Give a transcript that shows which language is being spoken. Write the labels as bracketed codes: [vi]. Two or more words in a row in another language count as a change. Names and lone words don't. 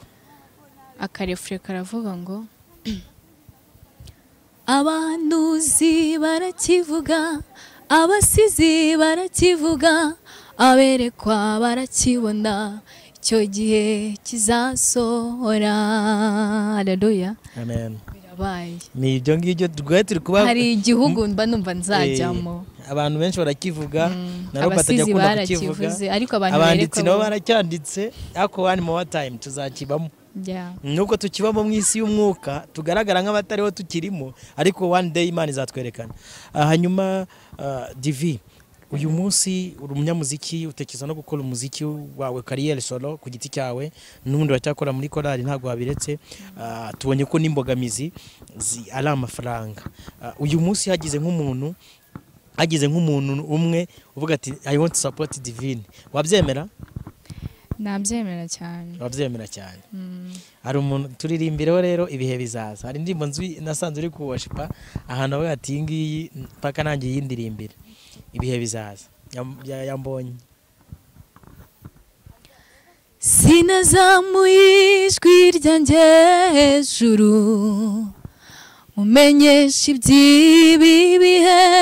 [rw] Akarefure karavuga ngo abahanuzi barakivuga, abasizi barakivuga, aberekwa barakibona, icyo gihe kizasohora. Haleluya. Amen. Birabaye. Ni ibyo ngibyo turi kuba. Hari igihugu mba numva nzajyamo. Abantu benshi barakivuga naro batajya kunda kukivuga, ariko abanditsi nabo baracyanditse, ariko [en] one more time [rw] tuzakibamo. Nuko tukibamo mu isi y'umwuka tugaragara nk'abatariho tukirimo, ariko [en] one day [rw] Imana izatwerekana. Hanyuma Divi, uyu munsi uri umunyamuziki, utekereza no gukora umuziki wawe kariyeri solo ku giti cyawe, n'ubundi uracyakora muri korali ntabwo wabiretse. Tubonye ko n'imbogamizi ari amafaranga. Uyu munsi hagize nk'umuntu umwe uvuga ati [en] I want to support Divine, [rw] wabyemera? Nabyemera cyane. Wabyemera cyane. Hari umuntu turirimbiraho rero ibihe bizaza. Hari indirimbo nasanze uri kuwashipa ahantu avuga ati ngiyi paka nangiye yindirimbira ibihe bizaza ya mbonyi. Sinazamuye ijwi ryanjye hejuru umenyesha iby'ibi bihe,